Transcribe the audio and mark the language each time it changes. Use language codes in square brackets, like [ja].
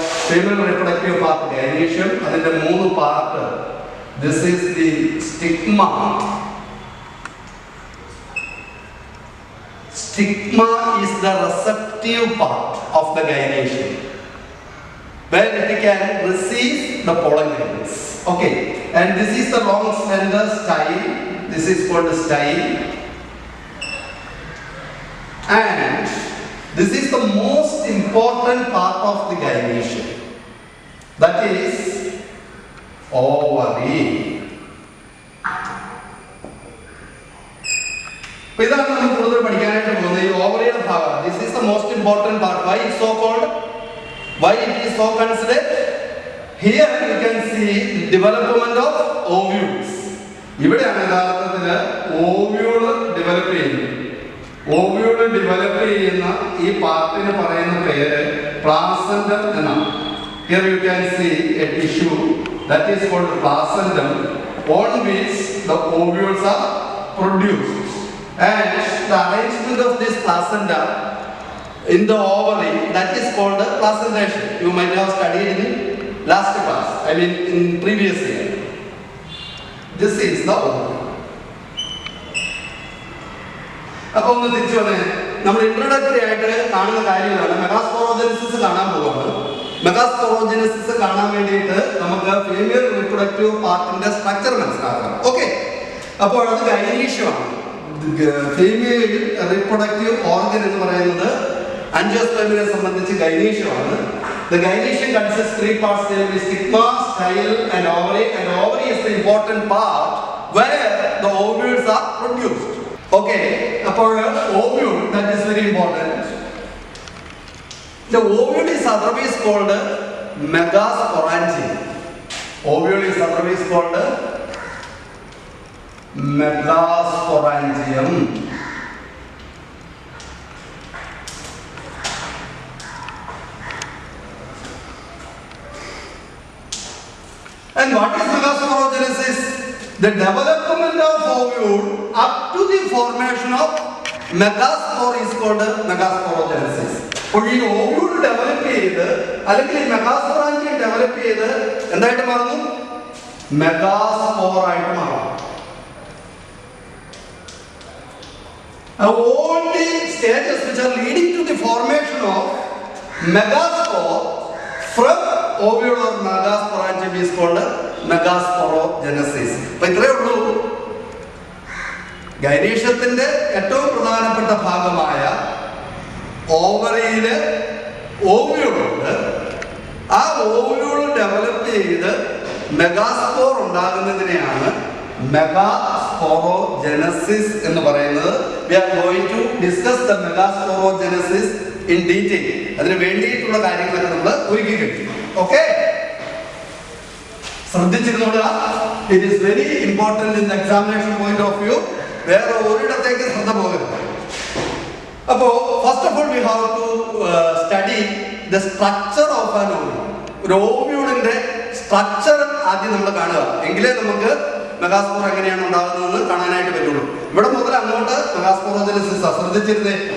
[ml] Female reproductive part gynoecium, അതിന്റെ 3 part. [en] This is the stigma. Stigma is the receptive part of the gynoecium, where it can receive the pollen grains. Okay, and this is the long slender style. This is called the style, and this is the most important part of the gynoecium. That is ovary. [ml] ഇതാണ് നമ്മൾ കൂടുതൽ പഠിക്കാനായിട്ട് പോകുന്നത്, ഈ ഓവറിയുടെ ഭാഗം. [en] This is the most important part. Why it's so called? Why it is so considered? Here you can see development of ovules. [ml] ഇവിടെയാണ് യഥാർത്ഥത്തിൽ ഓവ്യൂള് develop ചെയ്യുന്നത്. ഓവ്യൂള് ഡെവലപ്പ് ചെയ്യുന്ന ഈ പാർട്ടിന് പറയുന്ന പേര് പ്ലാസന്റം എന്നാണ്. [en] Here you can see a tissue that is called placentum, on which the ovules are produced, and the arrangement of this placenta in the ovary, that is called placentation. You might have studied in last class, I mean in previous year. This is the ovary. [ml] അപ്പോൾ ഒന്ന് തിരിച്ചു വന്നേ, നമ്മൾ introductory ആയിട്ട് കാണുന്ന കാര്യങ്ങളാണ്. Megasporogenesis കാണാൻ പോവാണ്. മെഗാസ്പോറോജെനസിസ് കാണാൻ വേണ്ടിയിട്ട് നമുക്ക് ഫീമെയിൽ റീപ്രൊഡക്റ്റീവ് പാർട്ടിന്റെ സ്ട്രക്ചർ മനസ്സിലാക്കണം. ഓക്കെ, അപ്പോൾ അത് ഗൈനീഷ്യമാണ്. ഫീമെയിൽ റീപ്രൊഡക്റ്റീവ് ഓർഗൻ എന്ന് പറയുന്നത് ആൻജിയോസ്പെർമിനെ സംബന്ധിച്ച് ഗൈനീഷ്യമാണ്. [en] The gynecium consists 3 parts, namely stigma, style and ovary, and ovary is the important part where the ovules are produced. Okay, അപ്പോൾ ovule, that is very important. The ovule is otherwise called megasporangium. Ovule is otherwise called megasporangium. And what is megasporogenesis? The development of ovule up to the formation of megaspore is called megasporogenesis. [ml] അപ്പോൾ ഈ ovule develop ചെയ്ത് അല്ലെങ്കിൽ മെഗാസ്പോറാഞ്ചിയം develop ചെയ്ത് എന്തായിട്ട് മാറുന്നു? മെഗാസ്പോറായിട്ട് മാറും. [en] All the stages which are leading to the formation of megaspore from ovule or megasporangium is called megasporogenesis. [ml] അപ്പോൾ ഇത്രയേ ഉള്ളൂ. ഗൈനീഷ്യത്തിന്റെ ഏറ്റവും പ്രധാനപ്പെട്ട ഭാഗമായ ഓവറിയില് ഓവ്യൂളുണ്ട്. ആ ഓവ്യൂൾ ഡെവലപ്പ് ചെയ്ത് മെഗാസ്പോർ ഉണ്ടാകുന്നതിനെയാണ് മെഗാസ്പോറോജെനസിസ് എന്ന് പറയുന്നത്. [en] We are going to discuss the megasporogenesis in detail. [ml] അതിന് വേണ്ടിയിട്ടുള്ള കാര്യങ്ങളൊക്കെ നമ്മൾ ഒരുക്കി കഴിഞ്ഞു. Okay, ശ്രദ്ധിച്ചിരുന്നോളുക. [en] It is very important in the examination point of view. [ml] വേറെ ഒരിടത്തേക്ക് ശ്രദ്ധ പോകരുത്. [en] അപ്പോൾ first of all we have to study the structure of an ovule. [ml] ഒരു ഓവ്യൂളിന്റെ സ്ട്രക്ചർ ആദ്യം നമ്മൾ കാണുക, എങ്കിലേ നമുക്ക് മെഗാസ്പോർ എങ്ങനെയാണ് ഉണ്ടാകുന്നതെന്ന് കാണാനായിട്ട് പറ്റുള്ളൂ. ഇവിടെ മുതൽ അങ്ങോട്ട് മെഗാസ്പോറോജനസിസ് ശ്രദ്ധിച്ചിരുന്നേ.